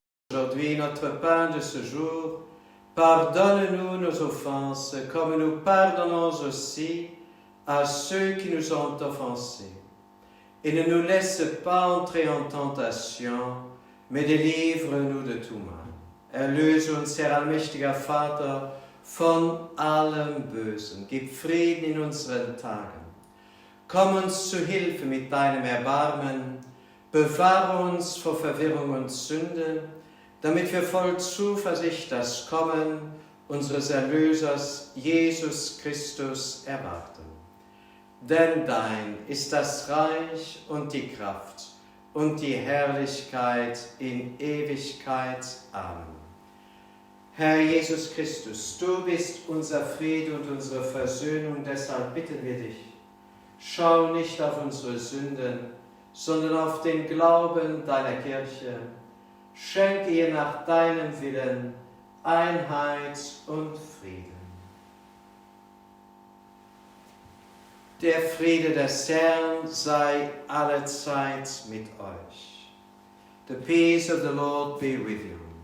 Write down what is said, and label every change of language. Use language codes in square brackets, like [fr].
[fr] Aujourd'hui, notre pain de ce jour, pardonne-nous nos offenses, comme nous pardonnons aussi à ceux qui nous ont offensés. Et ne nous laisse pas entrer en tentation, mais délivre-nous de tout mal. [de] Erlöse uns, Herr allmächtiger Vater, von allem Bösen. Gib Frieden in unseren Tagen. Komm uns zu Hilfe mit deinem Erbarmen, bewahre uns vor Verwirrung und Sünde, damit wir voll Zuversicht das Kommen unseres Erlösers Jesus Christus erwarten. Denn dein ist das Reich und die Kraft und die Herrlichkeit in Ewigkeit. Amen. Herr Jesus Christus, du bist unser Friede und unsere Versöhnung, deshalb bitten wir dich, schau nicht auf unsere Sünden, sondern auf den Glauben deiner Kirche. Schenke ihr nach deinem Willen Einheit und Frieden. Der Friede des Herrn sei allezeit mit euch. [en] The peace of the Lord be with you.